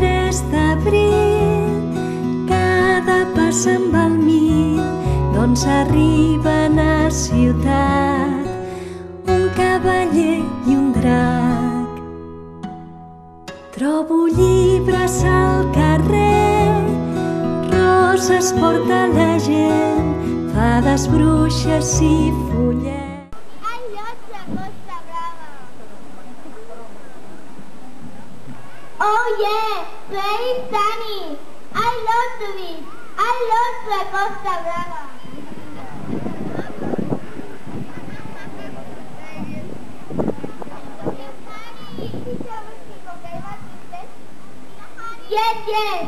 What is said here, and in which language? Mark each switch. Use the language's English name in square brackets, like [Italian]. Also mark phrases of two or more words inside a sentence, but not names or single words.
[Catalan] mes d'abril, cada pas amb el mil, doncs arriben a ciutat un cavaller i un drac. Trobo llibres al carrer, roses porta la gent, fades, bruixes i follets. [English] Oh yeah, very sunny. I love the beach. I love la Costa Brava. Yes, yes.